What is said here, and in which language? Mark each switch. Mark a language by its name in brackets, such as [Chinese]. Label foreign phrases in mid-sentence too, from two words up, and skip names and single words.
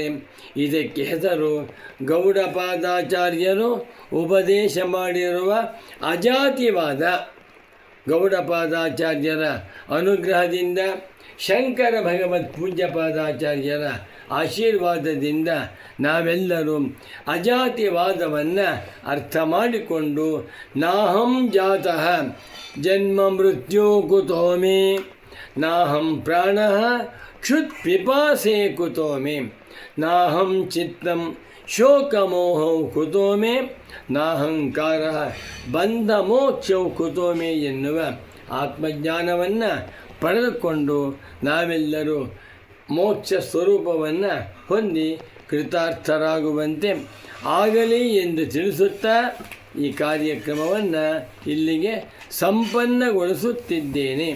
[Kannada] ಇದಕ್ಕೆ ಹೆಸರು ಗೌಡಪಾದಾಚಾರ್ಯರು ಉಪದೇಶ ಮಾಡಿರುವ ಅಜಾತಿವಾದ. ಗೌಡಪಾದಾಚಾರ್ಯರ ಅನುಗ್ರಹದಿಂದ, ಶಂಕರ ಭಗವತ್ ಪೂಜ್ಯಪಾದಾಚಾರ್ಯರ ಆಶೀರ್ವಾದದಿಂದ ನಾವೆಲ್ಲರೂ ಅಜಾತಿವಾದವನ್ನು ಅರ್ಥ ಮಾಡಿಕೊಂಡು ನಾಹಂ [Sanskrit] ಜಾತಃ ಜನ್ಮ ಮೃತ್ಯು ಕುತೋ ಮೇ, ನಾಹಂ ಪ್ರಾಣಃ ಕ್ಷುತ್ ಪಿಪಾಸೆ ಕುತೋ ಮೇ, ನಾಹಂ ಚಿತ್ತಂ ಶೋಕಮೋಹೌ ಕುತೋ ಮೇ, ನಾಹಂಕಾರ ಬಂಧ ಮೋಕ್ಷೌ ಕುತೋ ಮೇ [Kannada] ಎನ್ನುವ ಆತ್ಮಜ್ಞಾನವನ್ನು ಪಡೆದುಕೊಂಡು ನಾವೆಲ್ಲರೂ ಮೋಕ್ಷ ಸ್ವರೂಪವನ್ನು ಹೊಂದಿ ಕೃತಾರ್ಥರಾಗುವಂತೆ ಆಗಲಿ ಎಂದು ತಿಳಿಸುತ್ತಾ ಈ ಕಾರ್ಯಕ್ರಮವನ್ನು ಇಲ್ಲಿಗೆ ಸಂಪನ್ನಗೊಳಿಸುತ್ತಿದ್ದೇನೆ.